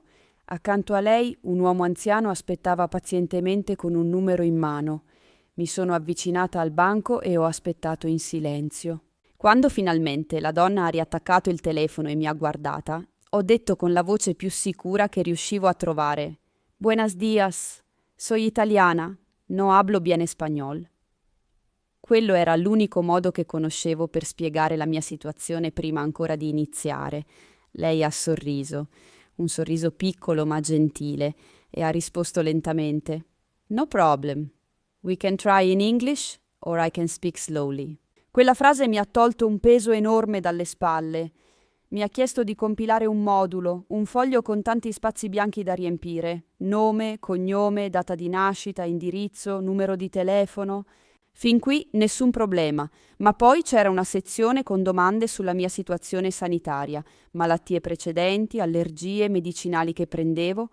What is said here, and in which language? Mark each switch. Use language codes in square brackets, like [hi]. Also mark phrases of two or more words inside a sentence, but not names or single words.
[it] Accanto a lei un uomo anziano aspettava pazientemente con un numero in mano. Mi sono avvicinata al banco e ho aspettato in silenzio. Quando finalmente la donna ha riattaccato il telefono e mi ha guardata, ho detto con la voce più sicura che riuscivo a trovare: [es] Buenos días, soy italiana, no hablo bien español. [it] Quello era l'unico modo che conoscevo per spiegare la mia situazione prima ancora di iniziare. Lei ha sorriso, un sorriso piccolo ma gentile, e ha risposto lentamente: [en] No problem. We can try in English or I can speak slowly. [it] Quella frase mi ha tolto un peso enorme dalle spalle. Mi ha chiesto di compilare un modulo, un foglio con tanti spazi bianchi da riempire: nome, cognome, data di nascita, indirizzo, numero di telefono. Fin qui nessun problema, ma poi c'era una sezione con domande sulla mia situazione sanitaria, malattie precedenti, allergie, medicinali che prendevo.